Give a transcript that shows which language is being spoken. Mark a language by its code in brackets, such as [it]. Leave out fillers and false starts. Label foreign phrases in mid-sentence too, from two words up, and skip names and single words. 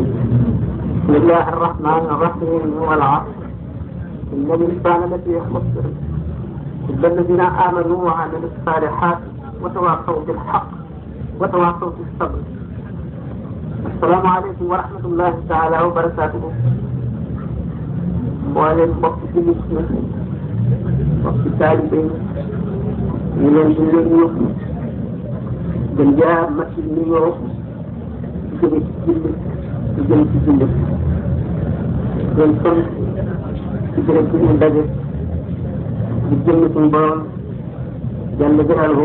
[ar] بسم الله الرحمن الرحيم والعصر إن الإنسان لفي خسر إلا الذين آمنوا وعملوا الصالحات وتواصوا بالحق وتواصوا بالصبر. السلام عليكم ورحمة الله تعالى وبركاته. [wo] mboolem mbokk ci nit ñi mbokk taalibe ñu leen di leen yóbbu gën jaa mat ci nuyoo jóge ci jullit di jëm ci jullit leen sant ci béréb bi ñu daje di jëm suñu borom [ar] جل جلاله